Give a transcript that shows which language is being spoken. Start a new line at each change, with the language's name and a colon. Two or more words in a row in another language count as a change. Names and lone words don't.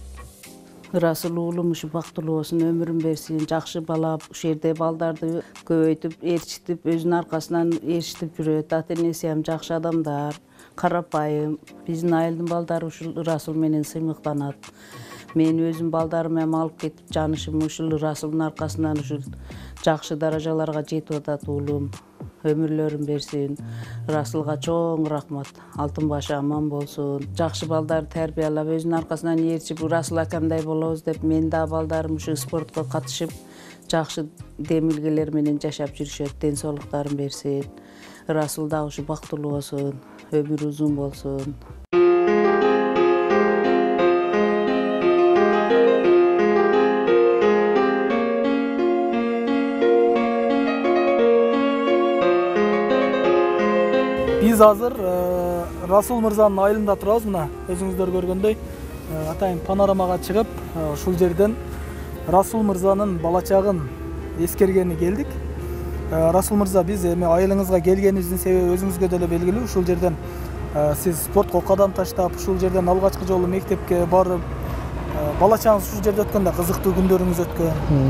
Kyrgyz: Rasul uulum uşu baktılуу болсун, ömürün bersin, жакшы балап, ушул жерде балдарды көбөйтүп, ээрчитип, өзүнүн аркасынан ээрчитип жүрөт. Ата-энеси ham жакшы адамдар, карапайым. Биздин айылдын балдары ушул Расул менен сыймыктанат. Мен өзүм балдарым ham алып кетип жанышым ушул Расулдун аркасынан ушул жакшы даражаларга жетип атат уулум. Ömürlörün bersin. Расулга чоң рахмат. Алтын башы аман болсун. Жакшы балдар тарбиялап, өзүнүн аркасынан ээрчип, Расул акамдай болобуз деп, мен да балдарым ушу спортко катышып, жакшы демилгелер менен жашап жүрүшөт. Ден соолуктарын берсин. Расул да ушу бактылуу болсун, ömürü uzun болсун. Biz hazır Расул мырзанын айылында турабыз. Мына өзүңүздөр көргөндөй атайын панорамага чыгып, ушул жерден Расул мырзанын бала чагын эскергени келдик. Расул мырза, биз эми айылыңызга келгенибиздин себеби өзүңүзгө деле белгилүү. Ушул жерден сиз спортко кадам таштап, ушул жерден алгачкы жолу мектепке барып, бала чагыңыз ушул жерде өткөндө кызыктуу күндөрүңүз өткөн.